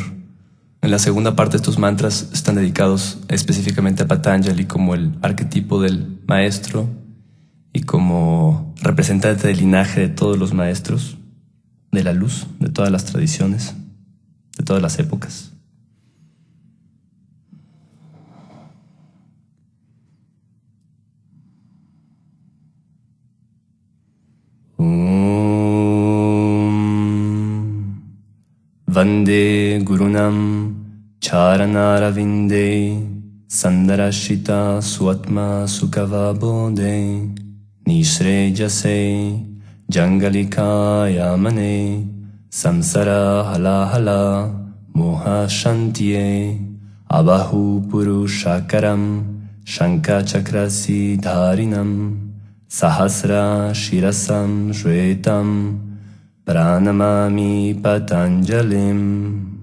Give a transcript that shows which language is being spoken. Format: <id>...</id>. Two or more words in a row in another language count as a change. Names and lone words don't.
<es>En la segunda parte de estos mantras están dedicados específicamente a Patanjali como el arquetipo del maestro y como representante del linaje de todos los maestros, de la luz, de todas las tradiciones, de todas las épocas.</es> <sa>वन्दे गुरूणां चरणारविन्दे सन्दर्शित स्वात्म सुखावबोधे निःश्रेयसे जाङ्गलिका यमाने संसार हाला हला मोह शान्त्यै आबाहु पुरुषाकारं शङ्ख चक्रासि धारिणं सहस्र शिरसं श्वेतं प्रणमामि पतञ्जलिम्.</sa>